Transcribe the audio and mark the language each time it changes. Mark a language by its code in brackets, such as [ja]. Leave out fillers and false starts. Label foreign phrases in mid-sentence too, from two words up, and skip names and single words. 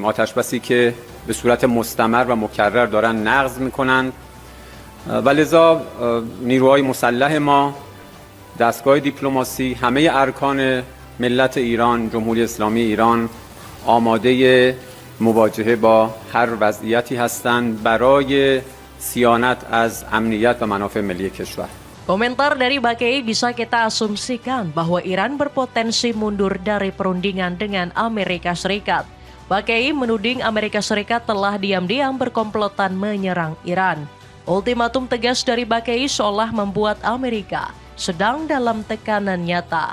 [fa] آتش بسی که به صورت مستمر و مکرر دارن نقض میکنند و لذا نیروهای مسلح ما، دستگاه دیپلماسی، همه ارکان ملت ایران، جمهوری اسلامی ایران آماده مواجهه با هر وضعیتی هستند برای صیانت از امنیت و منافع ملی کشور. [id] Komentar dari Bakei bisa kita asumsikan bahwa Iran berpotensi mundur dari perundingan dengan Amerika Serikat. Bakei menuding Amerika Serikat telah diam-diam berkomplotan menyerang Iran. Ultimatum tegas dari Bakei seolah membuat Amerika sedang dalam tekanan nyata.